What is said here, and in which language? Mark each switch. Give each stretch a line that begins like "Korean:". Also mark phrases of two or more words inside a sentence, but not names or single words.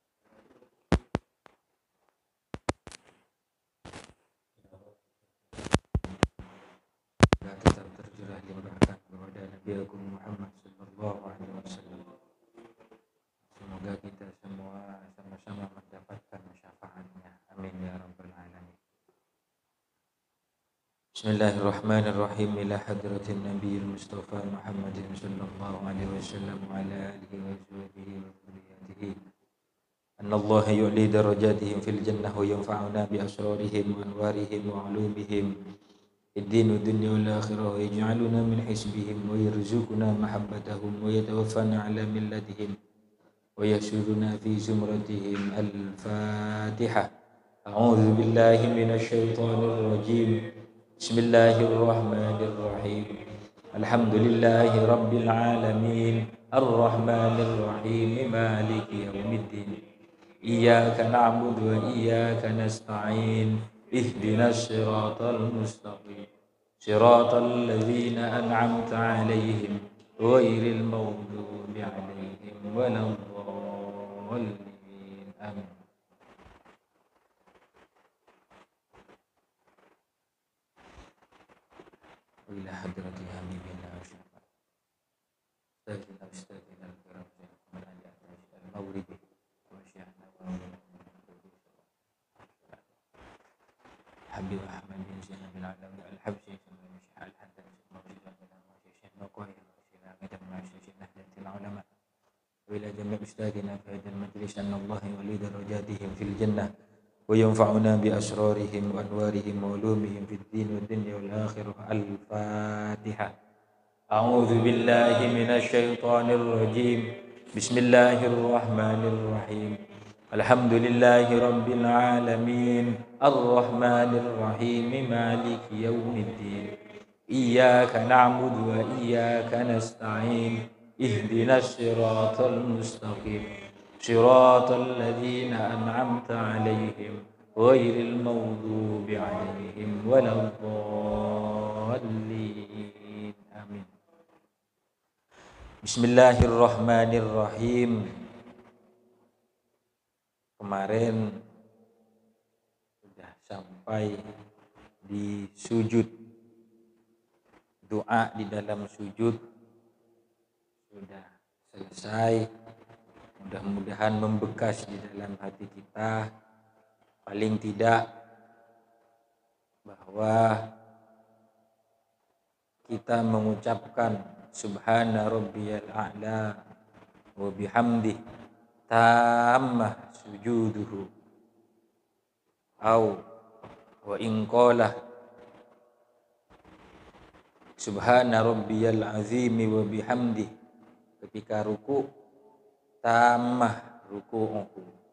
Indonesian: Kita tetap tercurah limpahkan kepada Nabi Agung Muhammad
Arabic: صلى الله عليه وسلم.
Indonesian: Semoga kita semua sama-sama mendapatkan syafaatnya.
Arabic: آمين يا رب العالمين. بسم الله الرحمن الرحيم. إلى حضرة النبي المصطفى محمد صلى الله عليه وسلم وعلى آله وصحبه وذريته. أن الله يعلي درجاتهم في الجنة وينفعنا بأسرارهم وأنوارهم وعلومهم في الدين والدنيا والآخرة ويجعلنا من حزبهم ويرزقنا محبتهم ويتوفانا على ملتهم ويحشرنا في زمرتهم. الفاتحة. أعوذ بالله من الشيطان الرجيم. بسم الله الرحمن الرحيم. الحمد لله رب العالمين. الرحمن الرحيم. مالك يوم الدين. إياك نعبد وإياك نستعين. اهدنا الصراط المستقيم. صراط الذين أنعمت عليهم غير المغضوب عليهم ولا الضالين. آمين. إلى حضرة حبيبنا وشفاعة سيدنا أستاذنا الكرام محمد علي المغربي وشيخنا و حبيب أحمد بن زين بن علوي الحبشي الشيخ الحداد الموجود الشيخ نقير الشيخ آدم الشيخ نهضة العلماء وإلى جميع أساتذتنا في هذا المجلس أن الله يعلي درجاتهم في الجنة وينفعنا بأسرارهم وأنوارهم وعلومهم في الدين والدنيا والآخرة. الفاتحة. أعوذ بالله من الشيطان الرجيم. بسم الله الرحمن الرحيم. الحمد لله رب العالمين. الرحمن الرحيم. مالك يوم الدين. إياك نعبد وإياك نستعين. اهدنا الصراط المستقيم. صراط الذين أنعمت عليهم غير المغضوب عليهم ولا الضالين. آمين. بسم الله الرحمن الرحيم.
Indonesian: Kemarin sudah sampai di sujud. Doa di dalam sujud sudah selesai. Mudah-mudahan membekas di dalam hati kita, paling tidak bahwa kita mengucapkan
Arabic: سبحان ربي الأعلى وبحمده تم سجوده أو وإن قال سبحان ربي العظيم وبحمده
Indonesian: ketika ruku
Arabic: تم ركوعه.